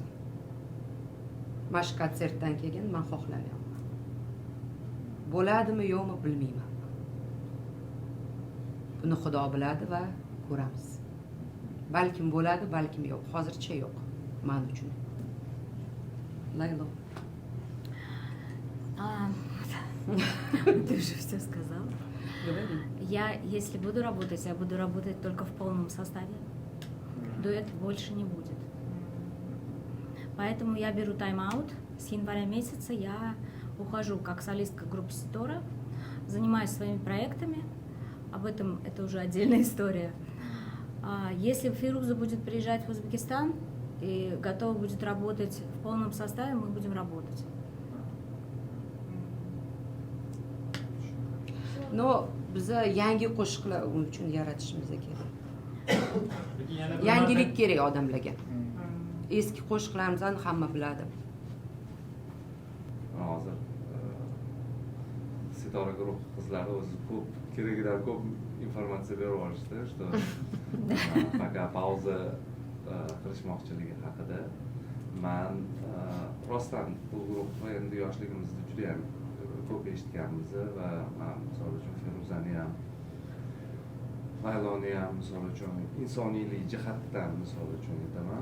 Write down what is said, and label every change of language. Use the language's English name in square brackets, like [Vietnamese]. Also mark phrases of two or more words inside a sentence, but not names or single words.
[Uzbek] Mana shu konsertdan keyin men xohlamayapman. Bo'ladimi, yo'qmi bilmayman. Buni Xudo biladi va ko'ramiz. Balkim bo'ladi, balkim yo'q. Hozircha yo'q. Men uchun. Laylo. [Russian] Ты уже все сказал. Я, если буду работать, я буду работать только в полном составе. Дуэт больше не будет. Поэтому я беру тайм-аут. С января месяца я ухожу как солистка группы Сетора, занимаюсь своими проектами. Об этом это уже отдельная история. Если Фируза будет приезжать в Узбекистан и готова будет работать в полном составе, мы будем работать. [Uzbek] No, biza yangi qo'shiqlar uchun yaratishimiz kerak. Lekin yana bir Yangilik marta- kerak odamlarga. Eski qo'shiqlarimizni hamma biladi. hozir Sitora guruh qizlari o'zi ko'p keragidan ko'p informatsiya berib yuborishdi, [Russian] что пока [Uzbek] pauza qilishmoqchiligi haqida. Man rostdan bu guruhni endi yoshligimizda juda ham ko'p eshitganmiz va man misol uchun Feruzani ham, Layloni ham misol uchun insoniylik jihatdan misol uchun aytaman.